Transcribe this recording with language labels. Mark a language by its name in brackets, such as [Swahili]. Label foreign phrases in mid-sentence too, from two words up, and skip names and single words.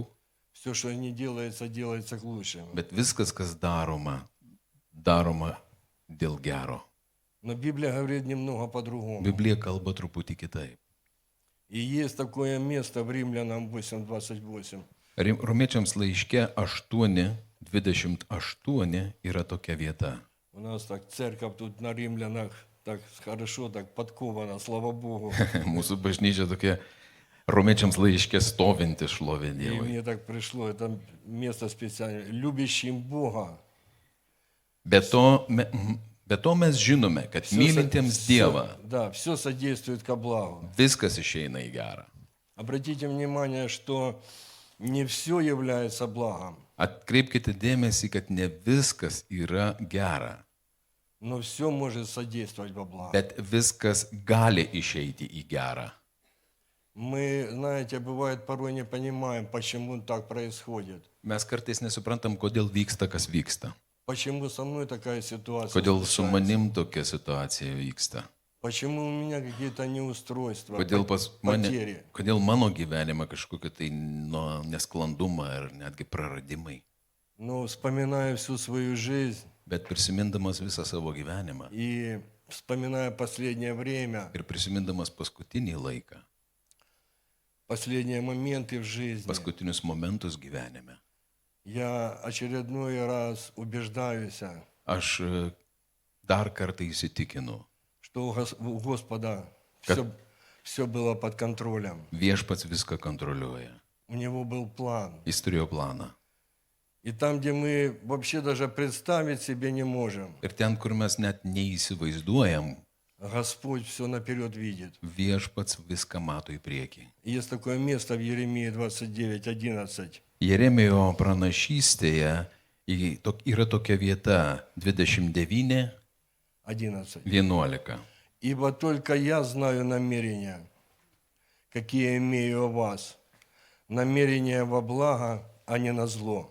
[Russian] Все, что не делается, делается к лучшему. [Lithuanian] bet viskas, kas daroma, daroma dėl gero. [Russian] Но Библия говорит немного по-другому. [Lithuanian] Biblija kalba truputį kitaip. [Russian] И есть такое место в Римлянам 8:28. [Lithuanian] Romiečiams laiške 8:28 yra tokia vieta. [Russian] У нас так церковь тут на Римлянах так хорошо, так подкована, слава Богу. [Lithuanian] Mūsų bažnyčia tokia romiečiams laiške stovinti šlovė [Russian] И [Lithuanian] Dievui. [Russian] мне так пришло, это место специально. Любящим Бога. [Lithuanian] Be to mes žinome, kad mylintiems Dievą [Russian] Да, все содействует ко благу. [Lithuanian] viskas išeina į gerą. [Russian] Обратите внимание, что не все является благом, [Lithuanian] Atkreipkite dėmesį, kad ne viskas yra gera, [Russian] но все может содействовать во благо. [Lithuanian] bet viskas gali išeiti į gerą. [Russian] Мы, знаете, бывает порой не понимаем, почему так происходит. [Lithuanian] Mes kartais nesuprantam, kodėl vyksta, kas vyksta. [Russian] Почему со мной такая ситуация [Lithuanian] Kodėl su [Russian] случается? [Lithuanian] manim tokia situacija vyksta. [Russian] Почему у меня какие-то неустройства, [Lithuanian] Kodėl pas mane, [Russian] потери? [Lithuanian] kodėl mano gyvenime kažkokie tai nesklandumai ar netgi praradimai. [Russian] Но вспоминая всю свою жизнь, [Lithuanian] Bet prisimindamas visą savo gyvenimą [Russian] и вспоминая последнее время, [Lithuanian] ir prisimindamas paskutinį laiką, [Russian] последние моменты в жизни, [Lithuanian] paskutinius momentus gyvenime, [Russian] я очередной раз убеждаюсь, [Lithuanian] aš dar kartą įsitikinu, [Russian] что у Господа Как- все было под контролем. [Lithuanian] viešpats viską kontroliuoja. [Russian] У него был план. [Lithuanian] Jis turėjo planą. [Russian] И там, где мы вообще даже представить себе не можем, [Lithuanian] Ir ten, kur mes net neįsivaizduojam, [Russian] Господь все наперед видит. [Lithuanian] viešpats viską mato į priekį. [Russian] Есть такое место в Еремии 29:11. [Lithuanian] Jeremijo pranašystėje yra tokia vieta 29:11. 11. [Russian] «Ибо только я знаю намерения, какие имею о вас, намерения во благо, а не на зло».